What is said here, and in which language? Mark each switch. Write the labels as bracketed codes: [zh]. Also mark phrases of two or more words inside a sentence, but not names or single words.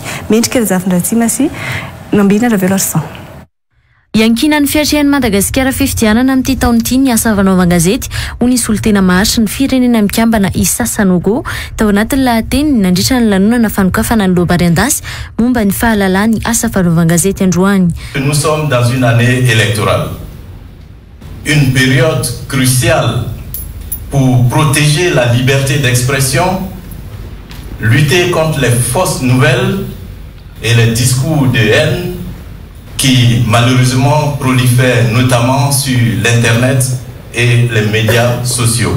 [mg] Mendrika zafindratsima sy nambina ravelo arsan. Iankina ny fiatrehan'i Madagasikara fifidianana amin'ity taona ity ny asa fanaovan-gazety ho ny solotena maharitra ny firenena mikambana Issa Sanogo tao anatin'ny lahateny nandritra ny lanonana fanokafana ny Lobariandas momba ny fahalalahany asa fanaovan-gazety Androany. [fr] Nous sommes dans une année électorale, une période cruciale pour protéger la liberté d'expression, lutter contre les fausses nouvelles et les discours de haine qui malheureusement prolifèrent notamment sur l'Internet et les médias sociaux.